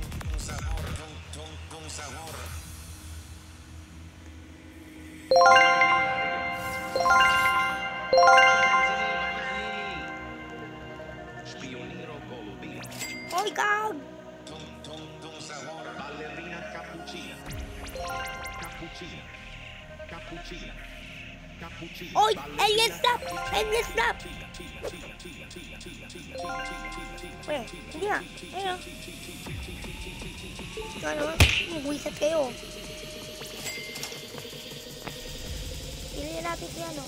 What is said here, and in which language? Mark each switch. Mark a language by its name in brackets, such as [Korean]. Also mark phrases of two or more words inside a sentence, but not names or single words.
[Filipino] Spioniro Golubino. Hoy, gag! Ballerina cappuccina. Cappuccina. Cappuccina. Cappuccina. Hoy, [English] alien snap! Alien snap! [Filipino] Weh, hindi nga. Ayun. Ano? Magwisat kayo. Piliin natin si ano.